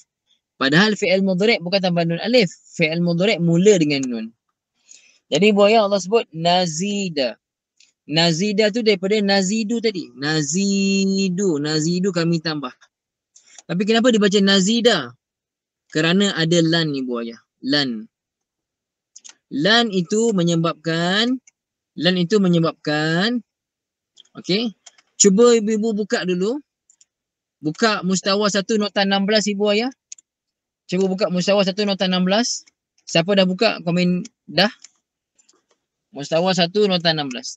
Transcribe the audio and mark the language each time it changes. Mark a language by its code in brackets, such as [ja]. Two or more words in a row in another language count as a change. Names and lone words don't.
[ms] Padahal [ar] فعل مضارع' [ms] bukan tambah nun alif. [ar] فعل مضارع' [ms] mula dengan nun. Jadi ibu ayah Allah sebut nazida. Nazida tu daripada nazidu tadi. Nazidu kami tambah. Tapi kenapa dibaca nazida? Kerana ada lan ibu ayah. Lan. Lan itu menyebabkan okey. Cuba ibu-ibu buka dulu. Buka mustawa 1 nota 16 ibu ayah. Cuba buka mustawa 1 nota 16. Siapa dah buka komen dah? Mustawa 1 nota 16.